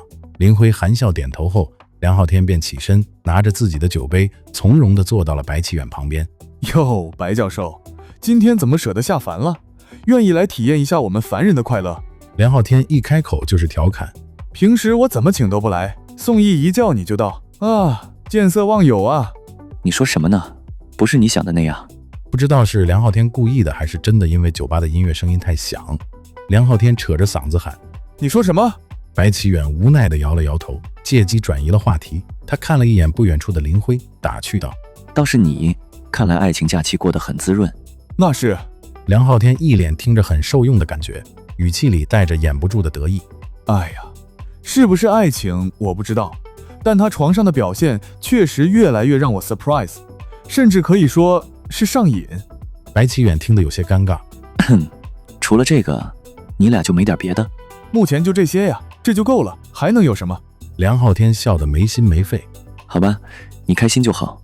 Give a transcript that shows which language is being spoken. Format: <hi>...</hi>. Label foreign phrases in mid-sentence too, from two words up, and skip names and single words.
<zh>林輝含笑點頭後，梁浩天便起身，拿着自己的酒杯，從容地坐到了白奇遠旁邊。喲，白教授，今天怎麼捨得下凡了？願意來體驗一下我們凡人的快樂？梁浩天一開口就是調侃，平時我怎麼請都不來，宋毅一叫你就到啊，見色忘友啊！你說什麼呢？不是你想的那樣。不知道是梁浩天故意的，還是真的因為酒吧的音樂声音太響。梁浩天扯着嗓子喊： 你說什麼？白奇遠無奈地摇了摇頭，借機轉移了話題。他看了一眼不遠處的林輝，打趣道： 倒是你，看來愛情假期過得很滋潤。那是。梁浩天一臉听着很受用的感觉，語氣裡帶着掩不住的得意。哎呀，是不是愛情我不知道，但他床上的表現確實越來越讓我 surprise， 甚至可以說是上癮。白奇遠聽得有些尷尬。除了這個，你倆就沒點別的？目前就這些呀，這就夠了，還能有什麼？梁浩天笑得沒心沒肺。好吧，你開心就好。</zh>